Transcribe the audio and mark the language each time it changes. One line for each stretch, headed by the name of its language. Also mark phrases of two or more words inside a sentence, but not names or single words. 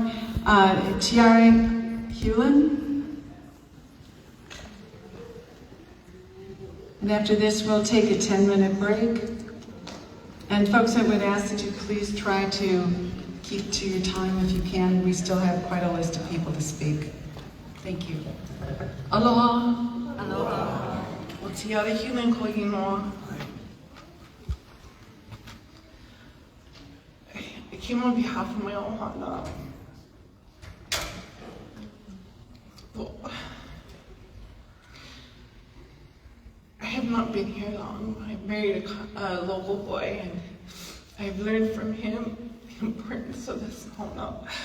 English: Tiare Hewlin. And after this, we'll take a 10-minute break. And folks, I would ask that you please try to keep to your time if you can. We still have quite a list of people to speak. Thank you.
Hawaiian: Aloha. Aloha. O Tiare Hewlin ko inoa.
English: I came on behalf of my ohana. I have not been here long. I married a local boy, and I've learned from him the importance of this mauna.